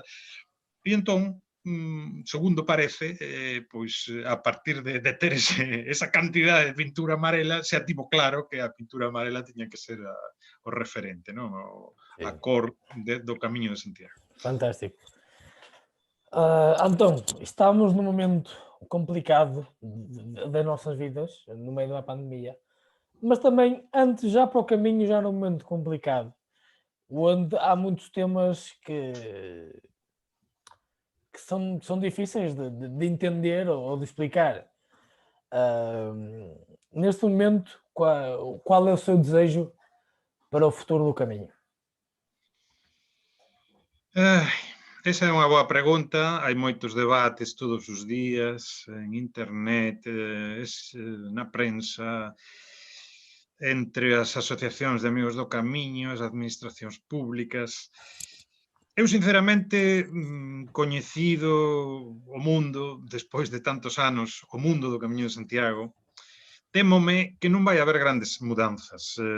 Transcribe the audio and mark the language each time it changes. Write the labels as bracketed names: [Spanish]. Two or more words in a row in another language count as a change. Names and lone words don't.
[Galician] E entón, segundo parece, pois a partir de ter esa cantidade de pintura amarela, xa tivo claro que a pintura amarela tiña que ser o referente, non? A cor do Camiño de Santiago. [Portuguese] Fantástico. Antón, estamos num momento complicado das nossas vidas, no meio da pandemia, mas também antes, já para o caminho, já num momento complicado, onde há muitos temas que são difíceis de entender ou de explicar. Neste momento, qual é o seu desejo para o futuro do caminho? [Galician] Esa é unha boa pregunta. Hai moitos debates todos os días en internet, na prensa, entre as asociacións de amigos do camiño, as administracións públicas. Eu, sinceramente, coñecido o mundo, despois de tantos anos, o mundo do Camiño de Santiago, témome que non vai haber grandes mudanzas.